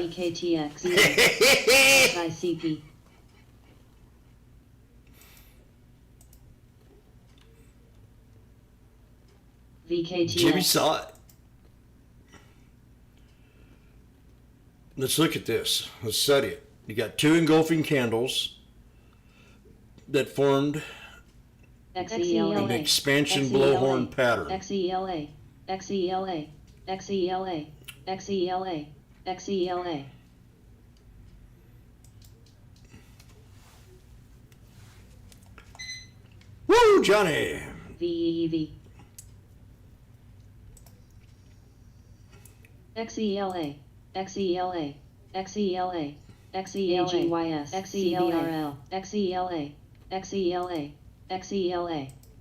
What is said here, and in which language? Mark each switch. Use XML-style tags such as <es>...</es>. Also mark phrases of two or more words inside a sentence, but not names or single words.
<en>VKTX. ICP. VKTX. Jimmy saw it. Let's look at this. Let's study it. You got two engulfing candles that formed an expansion blowhorn pattern. XELA, XELA, XELA, XELA, XELA. Woo, Johnny! VEV. XELA, XELA, XELA, XELAGYS, XELRL, XELA, XELA, XELA.</en>